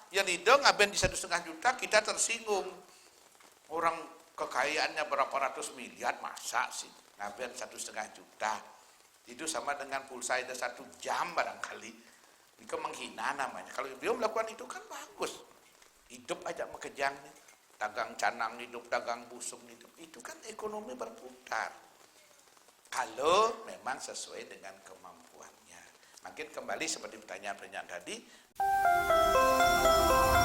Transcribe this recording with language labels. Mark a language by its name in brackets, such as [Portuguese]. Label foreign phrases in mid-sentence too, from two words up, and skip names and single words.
[Indonesian] Yang itu ngaben di 1,5 juta kita tersinggung. Orang kekayaannya berapa ratus miliar, masa sih ngaben 1,5 juta. Itu sama dengan pulsa itu 1 jam barangkali. Itu menghina namanya. Kalau dia melakukan itu kan bagus. Hidup aja mekejang nih. Dagang canang hidup, dagang busung hidup. Itu kan ekonomi berputar. Kalau memang sesuai dengan kemampuannya. Makin kembali seperti pertanyaan-pertanyaan tadi.